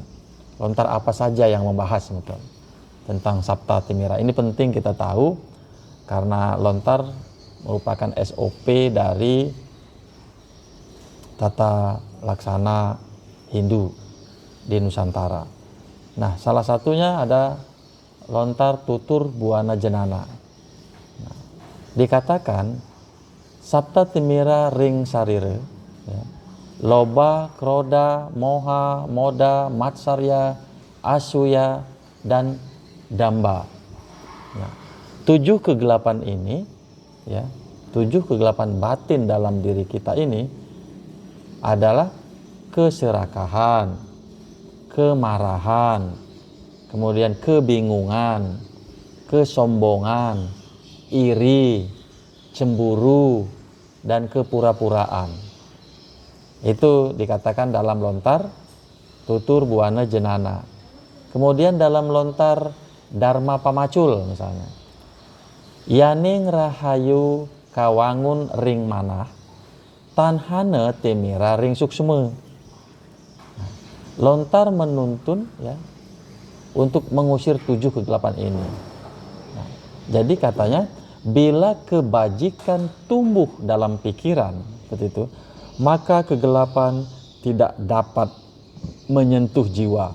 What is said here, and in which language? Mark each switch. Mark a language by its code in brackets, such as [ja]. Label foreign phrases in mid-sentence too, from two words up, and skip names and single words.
[id] Lontar apa saja yang membahas betul tentang Sapta Timira. Ini penting kita tahu karena lontar merupakan SOP dari tata laksana Hindu di Nusantara. Nah, salah satunya ada lontar tutur buana jenana. Nah, dikatakan Sapta Timira [kaw] ring sarire [id] ya, loba, kroda, moha, moda, matsarya, asuya, dan damba. Nah, 7 kegelapan ini ya, 7 kegelapan batin dalam diri kita ini adalah keserakahan, kemarahan, kemudian kebingungan, kesombongan, iri, cemburu, dan kepura-puraan. Itu dikatakan dalam lontar tutur buana jenana. [kaw] Kemudian dalam lontar Dharma Pamacul misalnya, yaning rahayu kawangun ring manah tanhana temira ring suksma. [id] Lontar menuntun ya untuk mengusir 7 kegelapan ini. Nah, jadi katanya bila kebajikan tumbuh dalam pikiran seperti itu, maka kegelapan tidak dapat menyentuh jiwa.